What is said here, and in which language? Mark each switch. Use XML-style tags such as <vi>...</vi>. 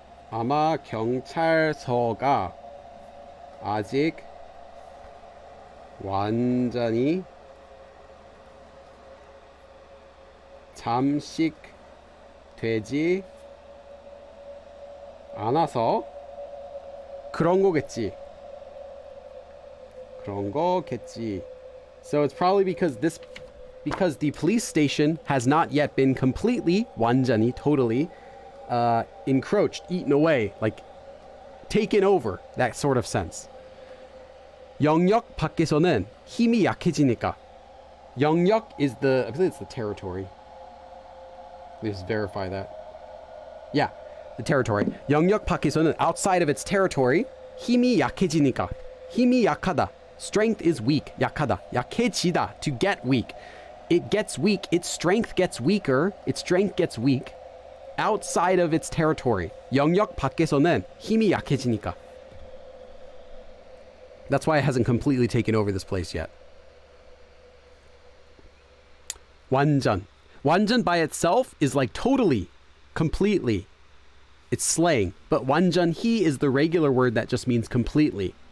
<ko>아마 경찰서가 아직 완전히 잠식되지 않아서 그런 거겠지.</ko> <en>So it's probably because the police station has not yet been completely 완전히 totally encroached, eaten away, like taken over, that sort of sense.</en> <ko>영역 밖에서는 힘이 약해지니까.</ko> <en>영역 is I believe it's the territory. Let me just verify that. Yeah, the territory.</en> <ko>영역 밖에서는</ko> <en>outside of its territory</en> <ko>힘이 약해지니까. 힘이 약하다.</ko> <en>Strength is weak.</en> <ko>약하다. 약해지다.</ko> <en>To get weak. It gets weak. Its strength gets weaker. Its strength gets weak. Outside of its territory.</en> <ko>영역 밖에서는 힘이 약해지니까.</ko> <en>That's why it hasn't completely taken over this place yet.</en> <ko>완전.</ko> <en>완전 by itself is like totally, completely. It's slang. But 완전히 is the regular word that just means completely.</en>